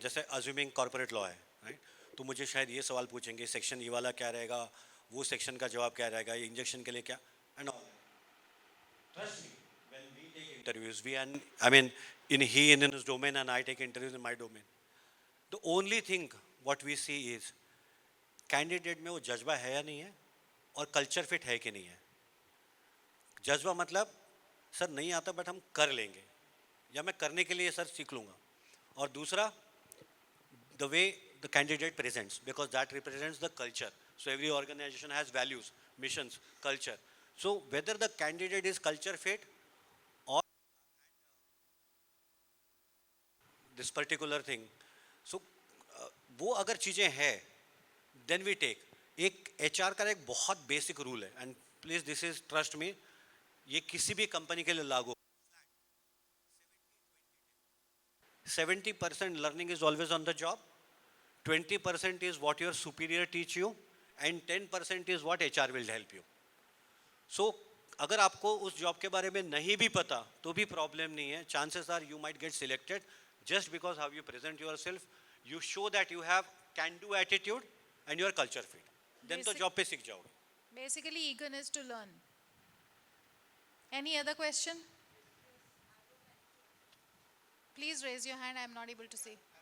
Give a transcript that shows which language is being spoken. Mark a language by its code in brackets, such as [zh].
[hi] जैसे assuming corporate law है, right, तो मुझे शायद ये सवाल पूछेंगे, सेक्शन ये वाला क्या रहेगा, वो सेक्शन का जवाब क्या रहेगा, ये इंजेक्शन के लिए क्या, [en] And trust me, when we take interviews, I mean, in his domain and I take interviews in my domain. The only thing what we see is [hi] candidate में वो जज्बा है या नहीं है, और कल्चर फिट है कि नहीं है। जज्बा मतलब सर नहीं आता बट हम कर लेंगे, या मैं करने के लिए सर सीख लूँगा। और दूसरा, [en] the way the candidate presents, because that represents the culture. So every organization has values, missions, culture. So whether the candidate is culture fit or this particular thing, so [hi] वो अगर चीज़ें हैं, [en] then we take. [hi] एक HR का एक बहुत basic rule है, [en] and please this is trust me, [hi] ये किसी भी कंपनी के लिए लागू। [en] 70% learning is always on the job, 20% is what your superior teach you, and 10% is what HR will help you. [hi] So अगर आपको उस जॉब के बारे में नहीं भी पता तो भी प्रॉब्लम नहीं है। [en] chances are you might get selected just because how you present yourself, you show that you have can do attitude and you are culture fit, then [hi] तो जॉब पे सीख जाओगे। [en] Basically, eagerness to learn. Any other question? Please raise your hand. I am not able to see.